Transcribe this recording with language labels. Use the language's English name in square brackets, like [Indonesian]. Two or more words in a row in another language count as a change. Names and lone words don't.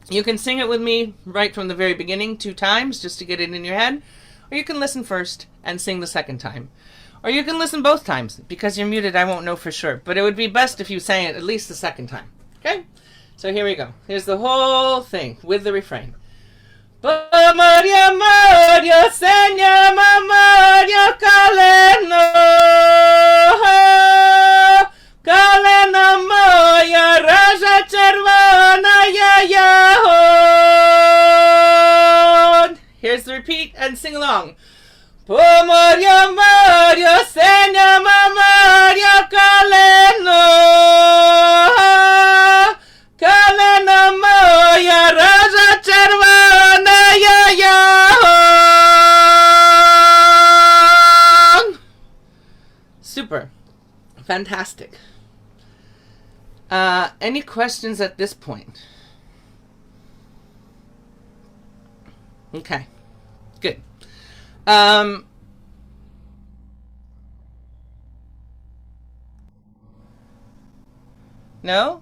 [English] You can sing it with me right from the very beginning 2 times just to get it in your head, or you can listen first and sing the second time. Or you can listen both times. Because you're muted, I won't know for sure. But it would be best if you sang it at least the second time. Okay? So here we go. Here's the whole thing with the refrain. [Ukrainian] Морю Морю, синьому, Калино, Калино моя, рожа, червоная, ягода. [English] Here's the repeat and sing along. [Ukrainian] Морю Морю, синьому, Калино, Калино моя, рожа, червоная, ягода. [English] Super. Fantastic. Any questions at this point? Okay. Good. No?